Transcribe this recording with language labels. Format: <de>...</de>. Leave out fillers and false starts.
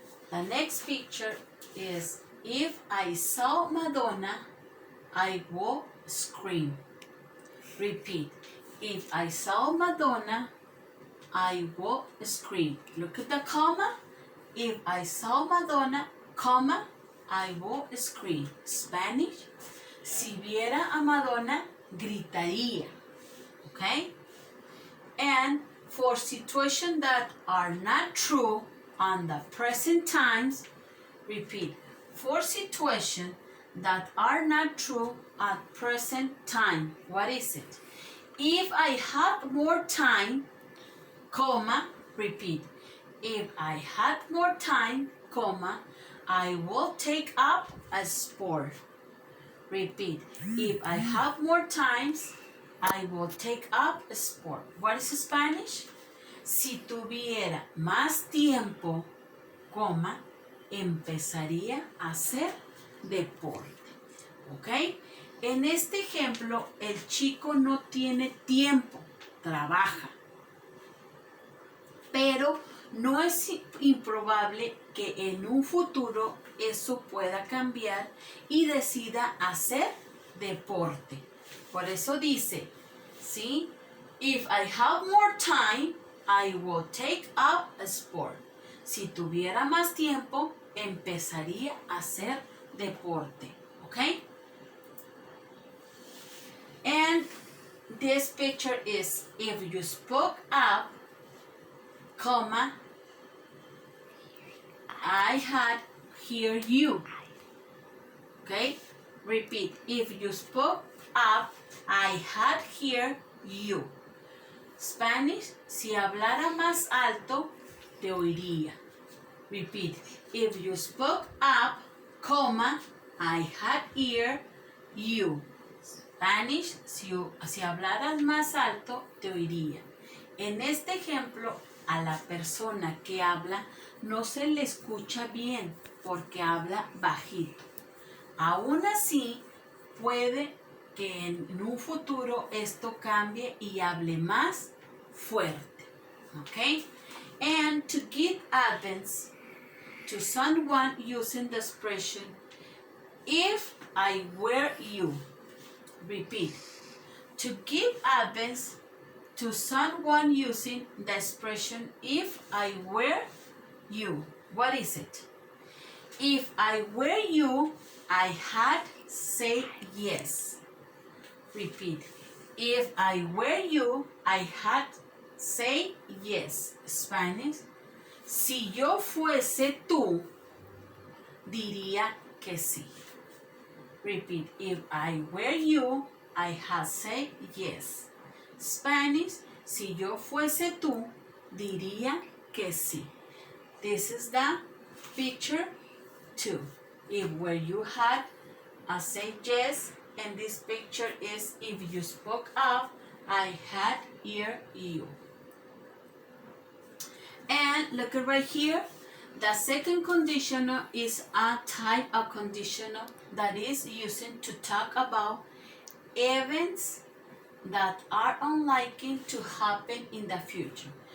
<en>The next picture is if I saw Madonna, I will scream. Repeat. If I saw Madonna, I will scream. Look at the comma. If I saw Madonna, comma, I will scream. Spanish.</en> <es>Si viera a Madonna, gritaría.</es> <en>Okay? And for situations that are not true on the present times, repeat. For situations that are not true at present time, what is it? If I had more time, comma, repeat. If I had more time, comma, I will take up a sport. Repeat. If I have more times, I will take up a sport. What is Spanish?</en> <es>Si tuviera más tiempo, coma, empezaría a hacer deporte. ¿Ok? En este ejemplo, el chico no tiene tiempo, trabaja. Pero no es improbable que en un futuro eso pueda cambiar y decida hacer deporte. Por eso dice, ¿sí?</es> <en>If I have more time, I will take up a sport.</en> <es>Si tuviera más tiempo, empezaría a hacer deporte. ¿Ok?</es> <en>And this picture is if you spoke up, comma, I had hear you. Okay? Repeat. If you spoke up, I had hear you.</en> <es>Spanish, si hablara más alto, te oiría.</es> <en>Repeat. If you spoke up, comma, I had hear you.</en> <es>Spanish, si hablaras más alto, te oiría. En este ejemplo, a la persona que habla no se le escucha bien porque habla bajito. Aún así, puede que en un futuro esto cambie y hable más fuerte.</es> <en>Okay? And to give advance to someone using the expression, if I were you. Repeat. To give advance to someone using the expression, if I were you. What is it? If I were you, I had say yes. Repeat. If I were you, I had say yes. Spanish.</en> <es>Si yo fuese tú, diría que sí.</es> <en>Repeat. If I were you, I had say yes. Spanish.</en> <es>Si yo fuese tú, diría que sí.</es> <en>This is the picture 2. If where you had a say yes, and this picture is if you spoke up, I had hear you. And look at right here. The second conditional is a type of conditional that is used to talk about events that are unlikely to happen in the future.</en>